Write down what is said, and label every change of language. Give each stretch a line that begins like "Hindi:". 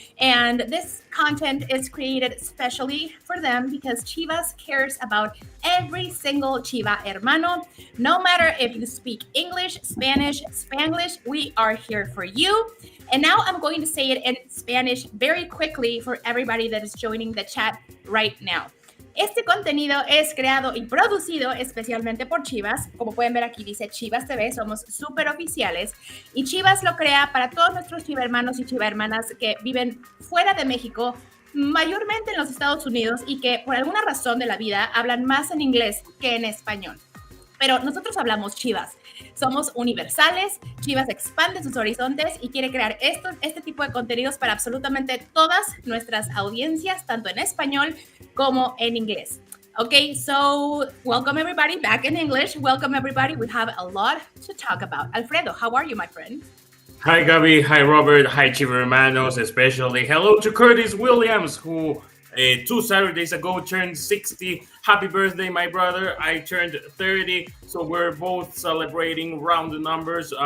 English: And this content is created especially for them because Chivas cares about every single Chiva hermano. No matter if you speak English, Spanish, Spanglish, we are here for you. And now I'm going to say it in Spanish very quickly for everybody that is joining the chat right now.
Spanish: Este contenido es creado y producido especialmente por Chivas. Como pueden ver aquí dice Chivas TV, somos súper oficiales. Y Chivas lo crea para todos nuestros Chiva hermanos y Chiva hermanas que viven fuera de México, mayormente en los Estados Unidos y que por alguna razón de la vida hablan más en inglés que en español. Pero nosotros hablamos Chivas. Somos universales, Chivas expande sus horizontes y quiere crear este tipo de contenidos para absolutamente todas nuestras audiencias, tanto en español como en inglés.
English: Okay, so welcome everybody back in English. Welcome everybody. We have a lot to talk about. Alfredo, how are you, my friend? Hi, Gaby. Hi, Robert. Hi, Chiva Hermanos, especially. Hello to Curtis Williams, who 2 Saturdays ago turned 60. Happy birthday, my brother. I turned 30, so we're both celebrating round the numbers.